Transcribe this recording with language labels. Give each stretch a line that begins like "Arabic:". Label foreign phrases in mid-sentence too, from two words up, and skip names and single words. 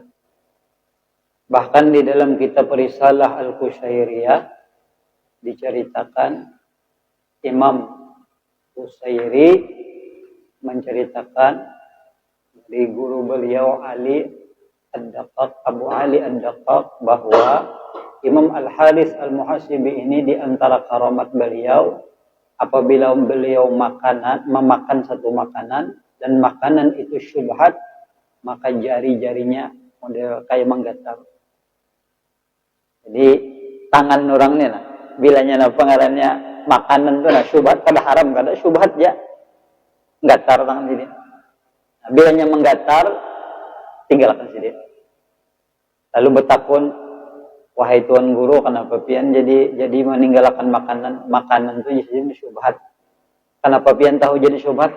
Indonesian: Bahkan di dalam kitab Risalah Al-Qushairiyah diceritakan Imam Qushairi menceritakan dari guru beliau Ali Ad-Daqqaq, Abu Ali Ad-Daqqaq, bahwa Imam Al-Haris Al-Muhasibi ini di antara karamat beliau, apabila beliau memakan satu makanan dan makanan itu syubhat, maka jari-jarinya model kayak menggatal.
Banjar: Jadi tangan orangnya nah, bilanya pengarannya makanan itu nah syubhat kada haram, kada syubhat ya. Gatar tangan sini. Nah, bilanya menggatar, tinggalkan sini. Lalu bertakun, wahai tuan guru, kenapa pian jadi meninggalkan makanan itu jadi syubhat? Kenapa pian tahu jadi syubhat?